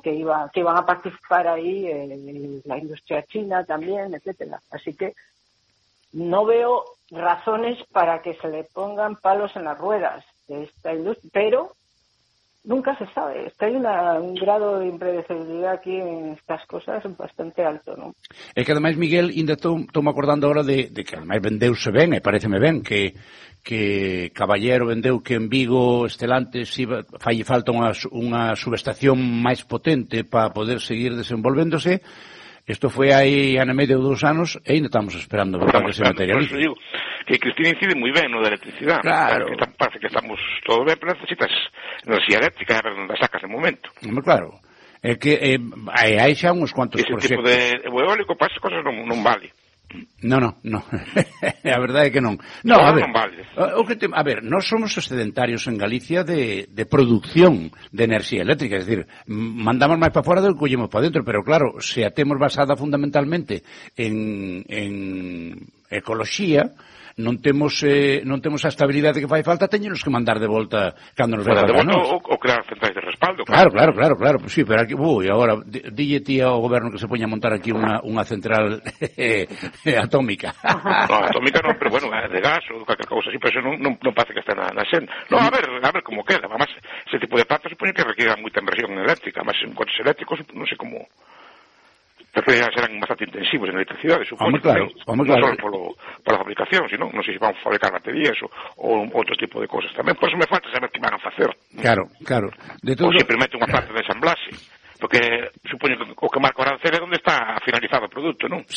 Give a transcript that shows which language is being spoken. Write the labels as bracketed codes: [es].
[es] Que iban a participar ahí en la industria china también, etcétera. Así que no veo razones para que se le pongan palos en las ruedas de esta industria, pero Nunca se sabe. Es que hay un grado de impredecibilidad aquí en estas cosas bastante alto, ¿no? Es que además, [gl] Miguel, ainda estou acordando ahora de que además vendeuse ben, e pareceme ben, que Caballero vendeu que en Vigo, Estelantes, falle falta unha subestación máis potente para poder seguir desenvolvéndose. Isto foi aí ano e medio ou dous anos e ainda estamos esperando para que se materialice. Por eso digo que Cristina incide moi ben no da electricidade. Claro. Que parece que estamos todo ben, pero necesitas enerxía eléctrica, a ver onde sacas de momento. Claro. É que hai xa uns cuantos proxectos. Ese proxectos. Tipo de eólico para esas cosas non vale. No. A verdade é que non. No, a ver. Non vale. A ver, non somos excedentarios en Galicia de producción de enerxía eléctrica, es decir, mandamos máis para fora do que collemos para dentro, pero claro, se a temos basada fundamentalmente en ecoloxía, non temos a estabilidade que fai falta, teñenos que mandar de volta cando nos vai falta, ou crear centrais de respaldo. Claro, pues sí, pero aquí, agora, dille ti ao goberno que se poña a montar aquí unha central atómica. No, atómica non, pero bueno, de gas ou cualquier cosa así, pero eso non parece que está na xente. No, a ver como queda, además, ese tipo de plantas supoño que requiera moita inversión eléctrica, además, en coches eléctricos, non sei como... serán bastante intensivos en electricidade, supoño, claro. Non só pola fabricación, sino non sei se van a fabricar baterías ou outro tipo de cosas tamén. Por eso me falta saber que van a facer. Claro. De todo... Ou se permite unha parte de ensamblase. Porque supoño que o que marca o arancel é onde está finalizado o producto, non?